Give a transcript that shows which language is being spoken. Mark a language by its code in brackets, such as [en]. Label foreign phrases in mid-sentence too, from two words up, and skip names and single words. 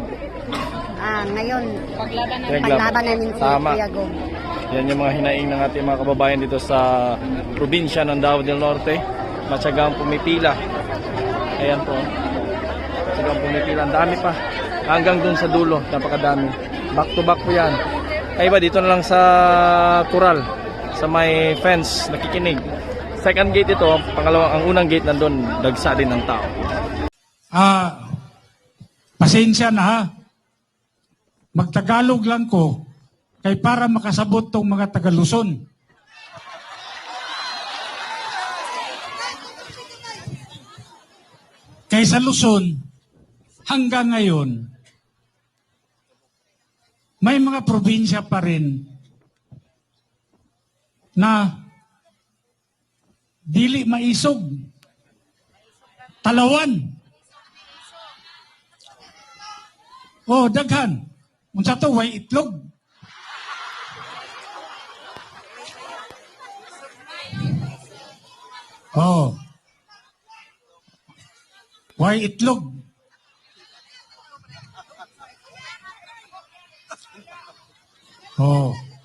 [tl] Ngayon, Paglaban paglaban namin si Tama. Kuya Gob. Yan yung mga hinaing ng ating mga kababayan dito sa probinsya ng Davao del Norte. Matyagang pumipila. Ayan po. Matyagang pumipila. Ang dami pa. Hanggang dun sa dulo. Napakadami. [en] Back to back [tl] po yan. Ay ba, dito na lang sa Coral. Sa may fence. Nakikinig. [en] Second gate [tl] ito. Ang unang gate nandun. Dagsa din ng tao. Pasensya na ha. [ceb] Magtagalog lang ko kay para makasabot tong mga taga-Luzon. [tl] Kay sa Luzon, hanggang ngayon, may mga probinsya pa rin na [ceb] dili maisog. Talawan. Oh, daghan. Unsa to, way itlog. Oh. Way itlog. Oh.